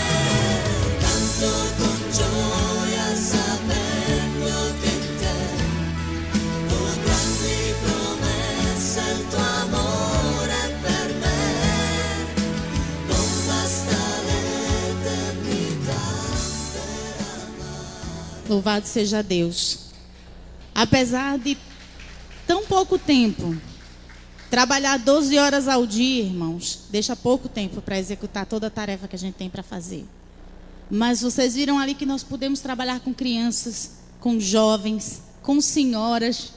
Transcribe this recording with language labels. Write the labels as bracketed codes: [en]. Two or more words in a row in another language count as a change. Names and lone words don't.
[it] Canto con gioia sapendo che in te ho grandi promesse, il tuo amore per me non basta l'eternità per amare. [pt] Louvado seja Deus. Apesar de tão pouco tempo, trabalhar 12 horas ao dia, irmãos, deixa pouco tempo para executar toda a tarefa que a gente tem para fazer. Mas vocês viram ali que nós podemos trabalhar com crianças, com jovens, com senhoras.